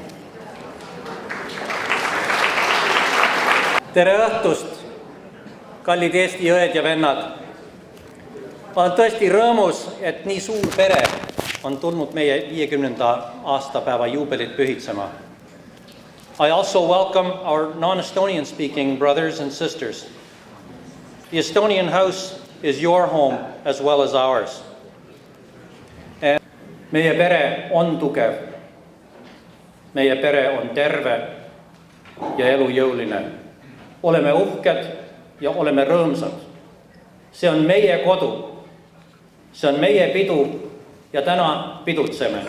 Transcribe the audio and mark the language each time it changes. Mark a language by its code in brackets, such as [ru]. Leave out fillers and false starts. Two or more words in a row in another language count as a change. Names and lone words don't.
[et] Tere õhtust, kallid Eesti õed ja vennad. Olen tõesti rõõmus, et nii suur pere on tulnud meie 50. aastapäeva juubelit pühitsema. [en] I also welcome our non-Estonian speaking brothers and sisters. The Estonian house is your home as well as ours. [et] Meie pere on tugev, meie pere on terve ja elujõuline. Oleme uhked ja oleme rõõmsad. See on meie kodu, see on meie pidu ja täna pidutseme.